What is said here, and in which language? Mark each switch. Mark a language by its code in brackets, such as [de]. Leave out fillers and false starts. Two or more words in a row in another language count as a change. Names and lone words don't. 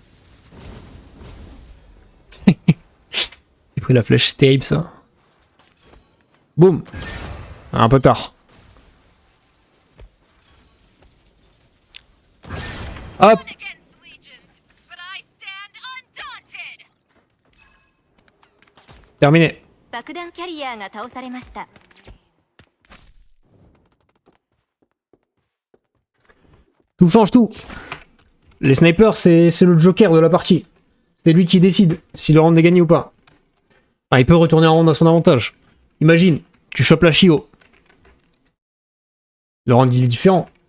[fr] J'ai pris la flèche terrible, ça. Boum. Un peu tard. Hop. Terminé. [ja] 爆弾キャリアが倒されました。 [fr] Tout change tout. Les snipers, c'est le joker de la partie. C'est lui qui décide si le round est gagné ou pas. Ah, il peut retourner un round à son avantage. Imagine, tu chopes la Shio. Le round il est différent.